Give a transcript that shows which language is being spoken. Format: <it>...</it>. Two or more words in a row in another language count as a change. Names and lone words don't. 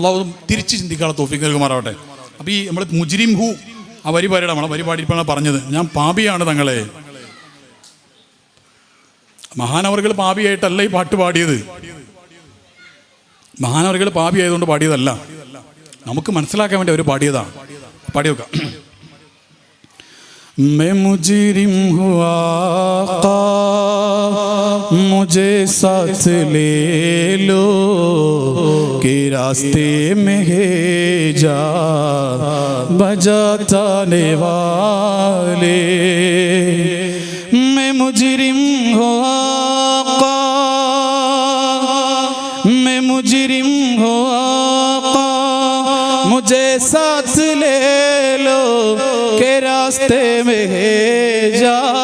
<ml>അല്ലാഹു തിരിച്ച് ചിന്തിക്കാനുള്ള തൗഫീഖ് നൽകുമാറാവട്ടെ. അപ്പോൾ ഈ നമ്മൾ</ml> <ur>مجرم ہوا</ur> <ml>വരി പാടിയുടെ നമ്മളെ വരി പാടിയപ്പോഴാണ് പറഞ്ഞത്, ഞാൻ പാപിയാണ് തങ്ങളെ. മഹാനവറുകൾ പാപിയായിട്ടല്ല ഈ പാട്ട് പാടിയത്. മഹാനവറുകൾ പാപി ആയതുകൊണ്ട് പാടിയതല്ല, നമുക്ക് മനസ്സിലാക്കാൻ വേണ്ടി അവർ പാടിയതാണ്. പാടി വെക്കാം.</ml> <ur>میں مجرم ہوا آقا مجھے ساتھ لے لو کہ رستے میں ہے جا بجانے والے میں مجرم ہوا آقا میں مجرم ہوا آقا مجھے ساتھ لے لو کہ رستے میں ہے جا</ur>